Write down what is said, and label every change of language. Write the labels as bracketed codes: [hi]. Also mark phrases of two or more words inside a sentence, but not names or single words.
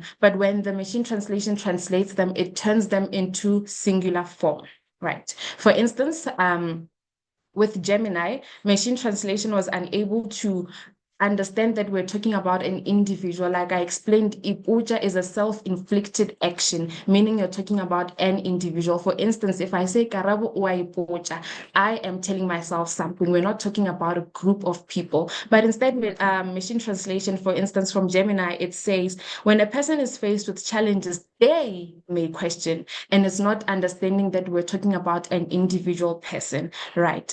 [en] But when the machine translation translates them, it turns them into singular form, right? For instance, with Gemini, machine translation was unable to understand that we're talking about an individual. Like I explained, ipuja is a self-inflicted action, meaning you're talking about an individual. [tn] For instance, if I say Karabo wa ipuja, I am telling myself something. We're not talking about a group of people. But instead, with machine translation, for instance, from Gemini, it says, when a person is faced with challenges, they may question, and it's not understanding that we're talking about an individual person, right?